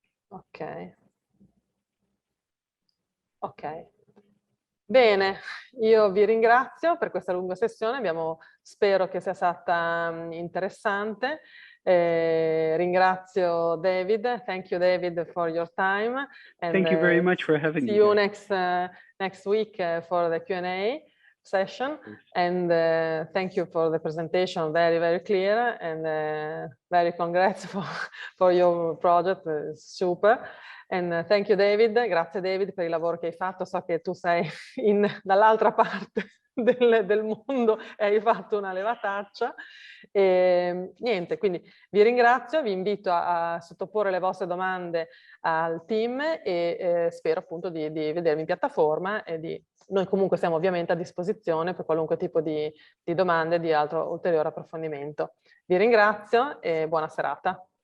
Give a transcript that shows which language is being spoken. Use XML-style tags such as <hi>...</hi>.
<it>Ok. Ok. Bene, io vi ringrazio per questa lunga sessione, spero che sia stata interessante. Ringrazio</it> <en>David, thank you David for your time. And, thank you very much for having me. See you next week for the Q&A session. And thank you for the presentation, very, very clear, and very congrats for your project, super. And thank you David,</en> <it>grazie David per il lavoro che hai fatto, so che tu sei dall'altra parte del mondo e hai fatto una levataccia. E niente, quindi vi ringrazio, vi invito a sottoporre le vostre domande al team e spero appunto di vedervi in piattaforma e noi comunque siamo ovviamente a disposizione per qualunque tipo di domande e di altro ulteriore approfondimento. Vi ringrazio e buona serata.</it>